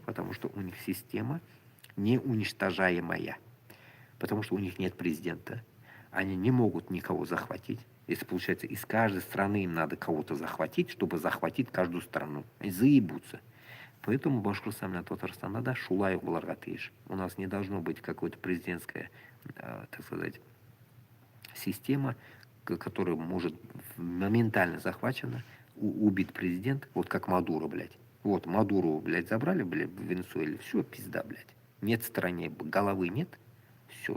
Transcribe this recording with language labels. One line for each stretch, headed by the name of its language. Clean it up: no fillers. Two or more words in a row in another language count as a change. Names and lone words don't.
Russian: Потому что у них система неуничтожаемая. Потому что у них нет президента. Они не могут никого захватить. Если, получается, из каждой страны им надо кого-то захватить, чтобы захватить каждую страну. Они заебутся. Поэтому Башкортостан и Татарстан надо
Tatar: шулай буларга тиеш.
Russian: У нас не должно быть какой-то президентская, так сказать, система, которая может моментально захвачена, убит президент, вот как Мадуро, блядь. Вот Мадуру, блядь, забрали, блядь, в Венесуэле, все, пизда, блядь. Нет в стране, головы нет, все.